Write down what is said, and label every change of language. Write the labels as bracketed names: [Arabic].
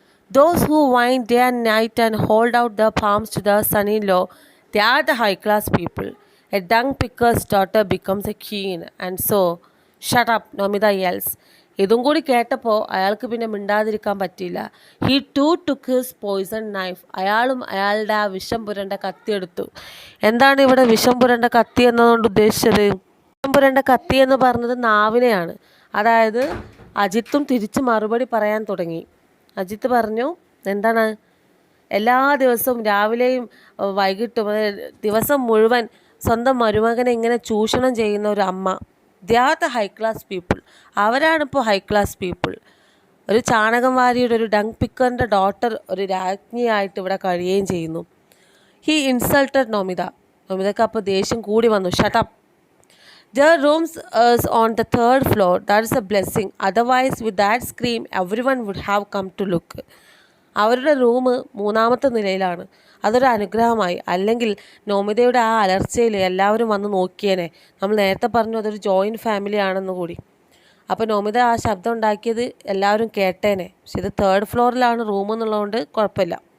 [English] Those who whine day and night and hold out their palms to their son-in-law, they are the high-class people. A dung picker's daughter becomes a queen, and so, shut up, Nomida yells. [Malayalam] ഇതും കൂടി കേട്ടപ്പോൾ അയാൾക്ക് പിന്നെ മിണ്ടാതിരിക്കാൻ പറ്റിയില്ല. [English] He to took his poison knife. [Malayalam] അയാളും അയാളുടെ ആ വിഷം പുരണ്ട കത്തി എടുത്തു. എന്താണ് ഇവിടെ വിഷം പുരണ്ട കത്തി എന്നതുകൊണ്ട് ഉദ്ദേശിച്ചത്? വിഷം പുരണ്ട കത്തി എന്ന് പറഞ്ഞത് നാവിനെയാണ്. അതായത് അജിത്തും തിരിച്ച് മറുപടി പറയാൻ തുടങ്ങി. അജിത്ത് പറഞ്ഞു, എന്താണ്, എല്ലാ ദിവസവും രാവിലെയും വൈകിട്ടും ദിവസം മുഴുവൻ സ്വന്തം മരുമകനെ ഇങ്ങനെ ചൂഷണം ചെയ്യുന്ന ഒരു അമ്മ, [English] They are the high class people. [Malayalam] അവരാണിപ്പോൾ high class people. ഒരു ചാണകം വാരിയുടെ ഒരു ഡങ് പിക്കറിൻ്റെ ഡോട്ടർ ഒരു രാജ്ഞിയായിട്ട് ഇവിടെ കഴിയുകയും ചെയ്യുന്നു. [English] He insulted Nomita. [Malayalam] നോമിതക്ക് അപ്പോൾ ദേഷ്യം കൂടി വന്നു. Shut up. [English] Their rooms is on the third floor. That is a blessing. Otherwise, with that scream, everyone would have come to look. [Malayalam] അവരുടെ റൂം മൂന്നാമത്തെ നിലയിലാണ്. അതൊരു അനുഗ്രഹമായി. അല്ലെങ്കിൽ നോമിതയുടെ ആ അലർച്ചയിൽ എല്ലാവരും വന്ന് നോക്കിയേനെ. നമ്മൾ നേരത്തെ പറഞ്ഞു അതൊരു ജോയിൻറ്റ് ഫാമിലി ആണെന്ന് കൂടി. അപ്പോൾ നോമിത ആ ശബ്ദം ഉണ്ടാക്കിയത് എല്ലാവരും കേട്ടേനെ. പക്ഷെ ഇത് തേർഡ് ഫ്ലോറിലാണ് റൂം എന്നുള്ളതുകൊണ്ട് കുഴപ്പമില്ല.